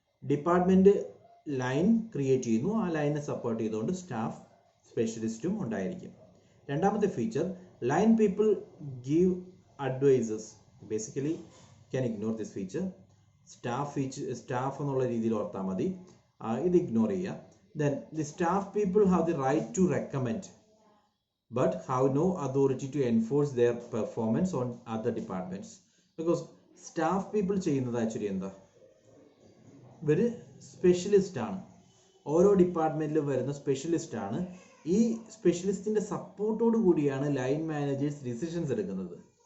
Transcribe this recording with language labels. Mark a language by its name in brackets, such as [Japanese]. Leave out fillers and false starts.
[Malayalam] Department line create ചെയ്യുന്നു, ആ ലൈനെ support ചെയ്തുകൊണ്ട് സ്റ്റാഫ് സ്പെഷ്യലിസ്റ്റും ഉണ്ടായിരിക്കും. രണ്ടാമത്തെ feature, [English] Line people give advises. Basically can ignore this feature. [Malayalam] Staff എന്നുള്ള രീതിയിൽ ഓർത്താൽ മതി, ഇത് ഇഗ്നോർ ചെയ്യുക. [English] Then the staff people have the right to recommend but have no authority to enforce their performance on other departments. Because staff people [Malayalam] ചെയ്യുന്നത് actually എന്താ, ഇവർ specialist ആണ്, ഓരോ ഡിപ്പാർട്ട്മെന്റിലും വരുന്ന സ്പെഷ്യലിസ്റ്റ് ആണ്. ഈ സ്പെഷ്യലിസ്റ്റിന്റെ സപ്പോർട്ടോട് കൂടിയാണ് ലൈൻ മാനേജേഴ്സ് ഡിസിഷൻസ് എടുക്കുന്നത്.